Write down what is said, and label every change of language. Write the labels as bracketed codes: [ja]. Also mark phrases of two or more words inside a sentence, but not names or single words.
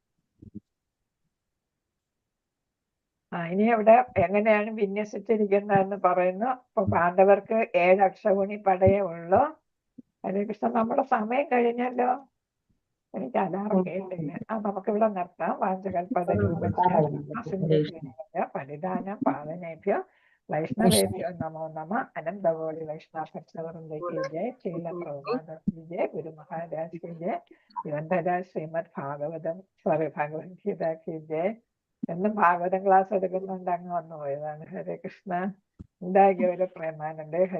[ml] ഇനി അവിടെ എങ്ങനെയാണ് വിന്യസിച്ചിരിക്കുന്നതെന്ന് പറയുന്നു. ഇപ്പൊ പാണ്ഡവർക്ക് 7 അക്ഷൗഹിണി പടയേ ഉള്ളൂ. ഹരേ കൃഷ്ണ. നമ്മുടെ സമയം കഴിഞ്ഞല്ലോ. എനിക്ക് അലാറം കേട്ടില്ല. നമുക്കിവിടെ നിർത്താം. [sa] പരിധാനം പാവനേഭ്യോ വൈഷ്ണവേഭ്യോ നമോ നമ. [ml] അനന്തകോടി വൈഷ്ണവഭക്തവൃന്ദയ്ക്ക് ജയ. ശ്രീല പ്രഭുപാദ ജയ. [hi] गुरु महाराज की जय. [ml] ഗ്രന്ഥരാജ് ശ്രീമദ് ഭഗവത്ഗീതയ്ക്ക് ജയ. എന്നും ഭാഗവതം ക്ലാസ് എടുക്കുന്നുണ്ട്, അങ്ങ് വന്നു പോയതാണ്. ഹരേ കൃഷ്ണ. ഉണ്ടാകിയ ഒരു പ്രേമാനന്ദേ.